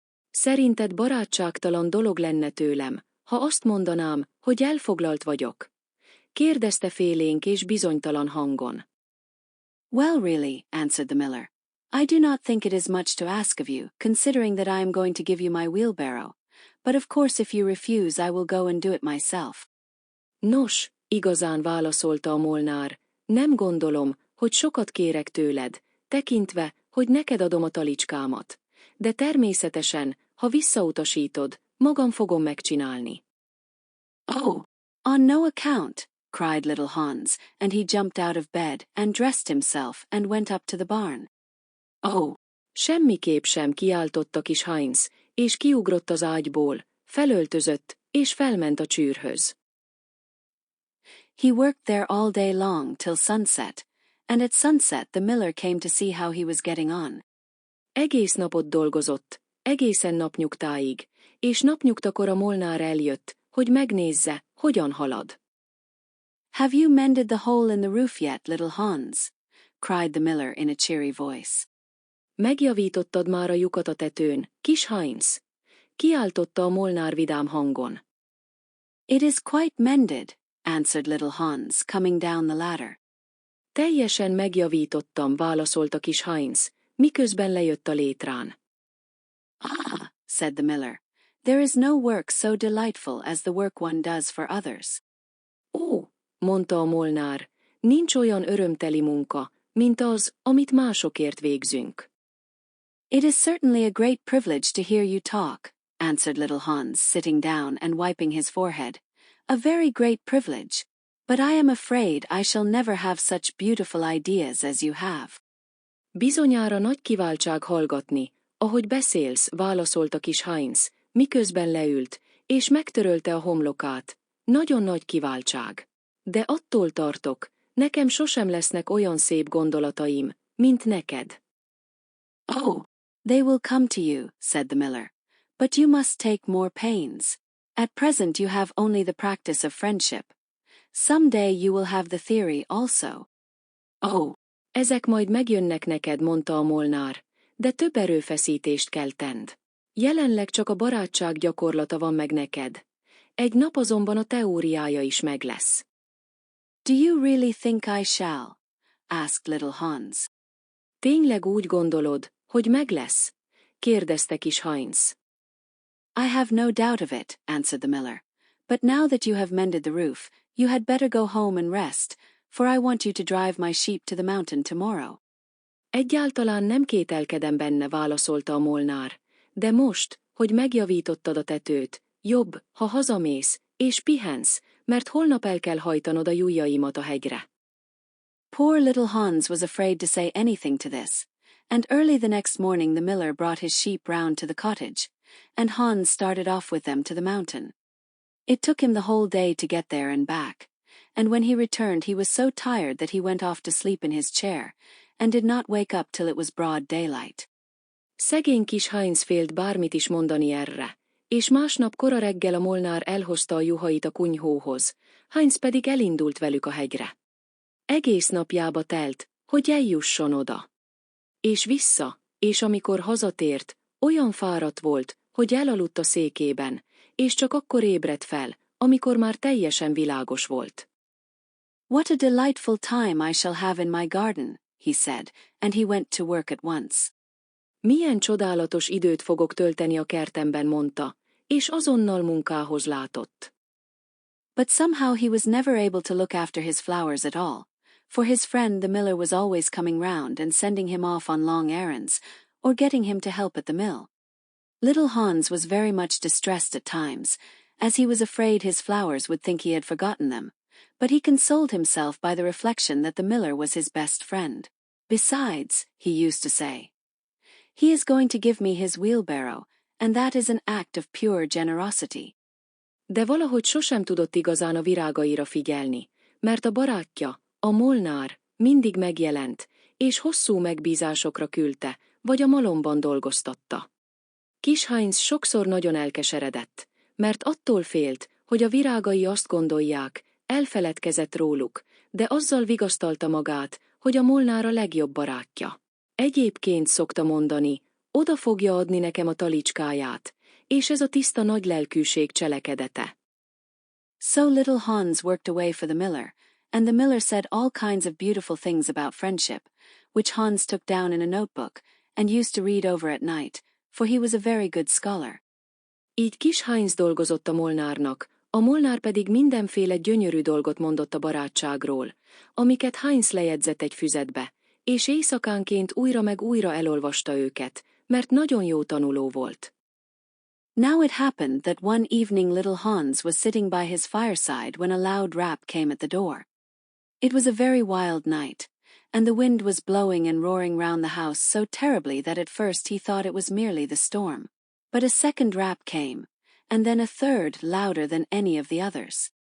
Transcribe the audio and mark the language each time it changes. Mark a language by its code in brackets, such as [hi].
[hu] Szerinted barátságtalan dolog lenne tőlem, ha azt mondanám, hogy elfoglalt vagyok? Kérdezte félénk és bizonytalan hangon. [en] Well, really, answered the miller. I do not think it is much to ask of you, considering that I am going to give you my wheelbarrow, but of course if you refuse I will go and do it myself. [hu] Nos, igazán válaszolta a Molnár, nem gondolom, hogy sokat kérek tőled, tekintve, hogy neked adom a talicskámat. De természetesen, ha visszautasítod, magam fogom megcsinálni. [en] Oh, on no account, cried little Hans, and he jumped out of bed and dressed himself and went up to the barn. Oh! [hu] Semmiképp sem, kiáltotta kis Heinz, és kiugrott az ágyból, felöltözött, és felment a csűrhöz. [en] He worked there all day long till sunset, and at sunset the miller came to see how he was getting on. [hu] Egész napot dolgozott, egészen napnyugtáig, és napnyugtakor a Molnár eljött, hogy megnézze, hogyan halad. [en] Have you mended the hole in the roof yet, little Hans? Cried the miller in a cheery voice. [hu] Megjavítottad már a lyukat a tetőn, kis Heinz? Kiáltotta a Molnár vidám hangon. [en] It is quite mended, answered little Hans, coming down the ladder. [hu] Teljesen megjavítottam, válaszolta kis Heinz, miközben lejött a létrán. [en] Ah, said the miller, there is no work so delightful as the work one does for others. [hu] Ó, mondta a Molnár, nincs olyan örömteli munka, mint az, amit másokért végzünk. [en] It is certainly a great privilege to hear you talk, answered little Hans, sitting down and wiping his forehead. A very great privilege, but I am afraid I shall never have such beautiful ideas as you have. [hu] Bizonyára nagy kiváltság hallgatni, ahogy beszélsz, válaszolta kis Heinz, miközben leült, és megtörölte a homlokát. Nagyon nagy kiváltság. De attól tartok, nekem sosem lesznek olyan szép gondolataim, mint neked. [en] Oh, they will come to you, said the miller, but you must take more pains. At present you have only the practice of friendship. Some day you will have the theory also. [hu] Oh, ezek majd megjönnek neked, mondta a Molnár, de több erőfeszítést kell tenned. Jelenleg csak a barátság gyakorlata van meg neked. Egy nap azonban a teóriája is meg lesz. [en] Do you really think I shall? Asked little Hans. [hu] Tényleg úgy gondolod, hogy meg lesz? Kérdezte kis Heinz. [en] I have no doubt of it, answered the miller. But now that you have mended the roof, you had better go home and rest, for I want you to drive my sheep to the mountain tomorrow. [hu] Egyáltalán nem kételkedem benne, válaszolta a Molnár, de most, hogy megjavítottad a tetőt, jobb, ha hazamész, és pihensz, mert holnap el kell hajtanod a ujjaimat a hegyre. [en] Poor little Hans was afraid to say anything to this, and early the next morning the miller brought his sheep round to the cottage, and Hans started off with them to the mountain. It took him the whole day to get there and back, and when he returned he was so tired that he went off to sleep in his chair, and did not wake up till it was broad daylight. [hu] Szegény kis Heinz félt bármit is mondani erre, és másnap kora reggel a Molnár elhozta a juhait a kunyhóhoz, Heinz pedig elindult velük a hegyre. Egész napjába telt, hogy eljusson oda. És vissza, és amikor hazatért, olyan fáradt volt, hogy elaludt a székében, és csak akkor ébredt fel, amikor már teljesen világos volt. [en] What a delightful time I shall have in my garden, he said, and he went to work at once. [hu] Milyen csodálatos időt fogok tölteni a kertemben, mondta, és azonnal munkához látott. [en] But somehow he was never able to look after his flowers at all, for his friend the miller was always coming round and sending him off on long errands, or getting him to help at the mill. Little Hans was very much distressed at times, as he was afraid his flowers would think he had forgotten them, But he consoled himself by the reflection that the miller was his best friend. Besides, he used to say, he is going to give me his wheelbarrow, and that is an act of pure generosity. [hu] De valahogy sosem tudott igazán a virágaira figyelni, mert a barátja, a molnár, mindig megjelent, és hosszú megbízásokra küldte, vagy a malomban dolgoztatta. Kis Heinz sokszor nagyon elkeseredett, mert attól félt, hogy a virágai azt gondolják, elfeledkezett róluk, de azzal vigasztalta magát, hogy a molnár a legjobb barátja. Egyébként szokta mondani, oda fogja adni nekem a talicskáját, és ez a tiszta nagy lelkűség cselekedete. [en] So little Hans worked away for the miller, and the miller said all kinds of beautiful things about friendship, which Hans took down in a notebook, and used to read over at night, for he was a very good scholar. [hu] Így kis Heinz dolgozott a molnárnak, a molnár pedig mindenféle gyönyörű dolgot mondott a barátságról, amiket Heinz lejegyzett egy füzetbe, és éjszakánként újra meg újra elolvasta őket, mert nagyon jó tanuló volt. [en] Now it happened that one evening little Hans was sitting by his fireside when a loud rap came at the door. It was a very wild night, and the wind was blowing and roaring round the house so terribly that at first he thought it was merely the storm. But a second rap came, and then a third louder than any of the others.